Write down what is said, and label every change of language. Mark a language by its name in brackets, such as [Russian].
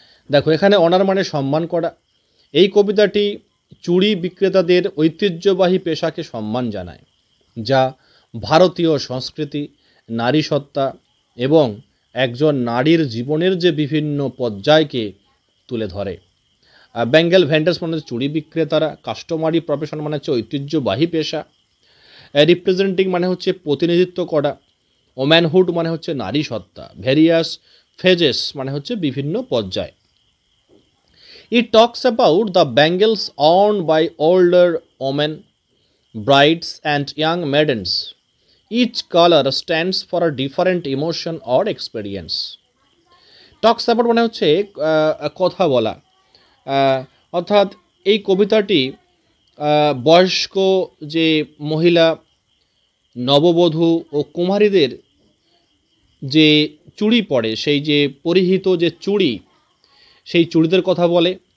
[Bangla] দেখো, এখানে অনার মানে সম্মান করা। এই কবিতাটি চুড়ি বিক্রেতাদের ঐতিহ্যবাহী পেশাকে সম্মান জানায়, যা ভারতীয় সংস্কৃতি, নারীসত্তা এবং একজন নারীর জীবনের যে বিভিন্ন পর্যায়কে তুলে ধরে। বেঙ্গল ভেন্ডার্স মানে হচ্ছে চুড়ি বিক্রেতারা, কাস্টমারি প্রফেশন মানে হচ্ছে ঐতিহ্যবাহী পেশা, রিপ্রেজেন্টিং মানে হচ্ছে প্রতিনিধিত্ব করা, ওম্যানহুড মানে হচ্ছে নারী সত্তা, ভেরিয়াস ফেজেস মানে হচ্ছে বিভিন্ন পর্যায়। [English] It talks about the bangles worn by older women, brides and young maidens. Each color stands for a different emotion or experience. [Bangla] Talks about মানে হচ্ছে কথা বলা, অর্থাৎ এই কবিতাটি বয়স্ক যে মহিলা, নববধূ ও কুমারীদের যে চুড়ি পরে, সেই যে পরিহিত যে চুড়ি, সেই চুড়িদের কথা বলে।